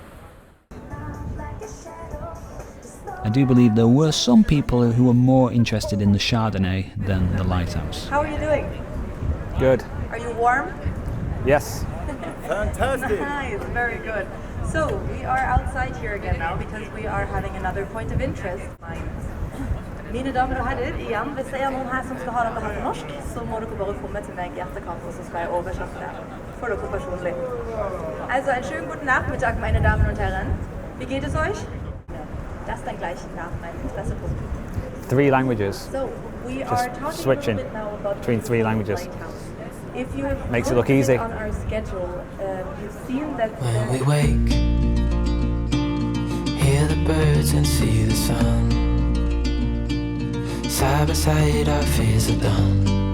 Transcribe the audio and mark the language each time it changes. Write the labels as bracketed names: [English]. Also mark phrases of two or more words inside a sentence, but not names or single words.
[English] I do believe there were some people who were more interested in the Chardonnay than the lighthouse. How are you doing? Good. Are you warm? Yes. Fantastic. Nice, very good. So we are outside here again now because we are having another point of interest. [Norwegian] Mine damer og herrer, igjen, hvis det er noen her som skal ha dette her på norsk, så må dere bare komme til meg i etterkant, og så skal jeg oversette det for dere personlig. [German] Also, einen schönen guten Nachmittag, meine Damen und Herren. Wie geht es euch? Das dann gleich nach meinem Interessepunkt. [English] 3 languages. So, we are Just talking switching a little bit now about between 3 languages. If you have Makes it look easy. on our schedule, you've seen that When we wake, hear the birds and see the sun. Side by side our fears are done.